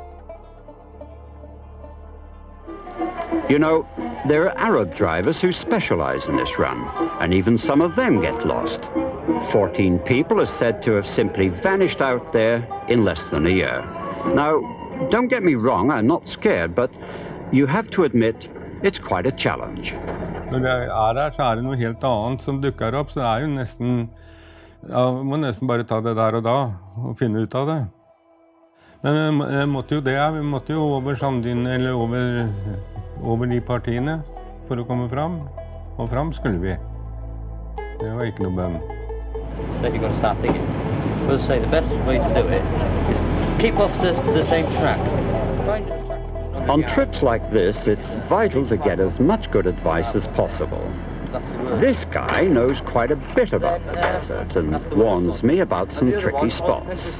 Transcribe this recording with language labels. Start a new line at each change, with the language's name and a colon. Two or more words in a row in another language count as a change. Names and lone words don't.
English: You know, there are Arab drivers who specialize in this run, and even some of them get lost. 14 people are said to have simply vanished out there in less than a year. Now, don't get me wrong, I'm not scared, but you have to admit it's quite a challenge.
Norwegian: Når vi der, så det noe helt annet som dukker opp, så jo nesten, ja, må nesten bare ta det der og da, og finne ut av det. Men jeg måtte jo det, vi måtte jo over sanddynen, eller over de partiene, for å komme fram. Og fram skulle vi. Det var ikke noe bønn.
English: Then you've got to start digging. We'll say the best way to do it is keep off the same track. On trips like this, it's vital to get as much good advice as possible. This guy knows quite a bit about the desert and warns me about some tricky spots.